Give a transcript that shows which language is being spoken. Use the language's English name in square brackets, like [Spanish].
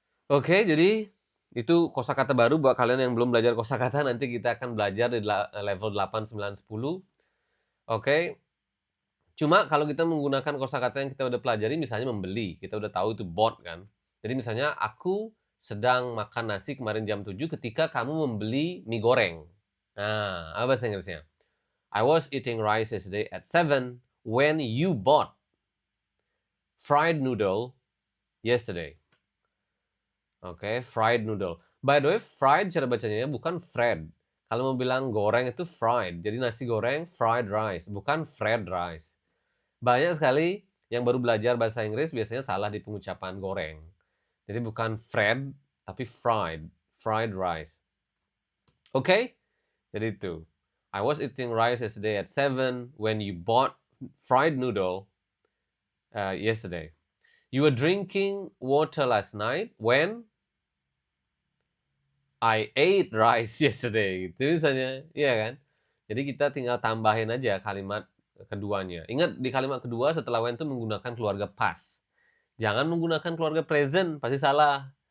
[Indonesian] Oke, jadi itu kosakata baru buat kalian yang belum belajar kosakata, nanti kita akan belajar di level 8, 9, 10. Oke. Cuma kalau kita menggunakan kosakata yang kita udah pelajari, misalnya membeli, kita udah tahu itu bought kan. Jadi misalnya, aku sedang makan nasi kemarin jam 7 ketika kamu membeli mie goreng. Nah, apa bahasa Inggrisnya? [English] I was eating rice yesterday at 7 when you bought fried noodle yesterday. Oke, fried noodle. By the way, fried [Indonesian] cara bacanya bukan [English] fried. [Indonesian] Kalau mau bilang goreng itu fried. Jadi nasi goreng fried rice, bukan fried rice. Banyak sekali yang baru belajar bahasa Inggris biasanya salah di pengucapan goreng. Jadi bukan fried, tapi fried. Fried rice. Oke? Jadi itu. [English] I was eating rice yesterday at 7 when you bought fried noodle yesterday. You were drinking water last night when I ate rice yesterday. [Indonesian] Itu misalnya, iya kan? Jadi kita tinggal tambahin aja kalimat keduanya. Ingat, di kalimat kedua setelah when itu menggunakan keluarga past. Jangan menggunakan keluarga present, pasti salah.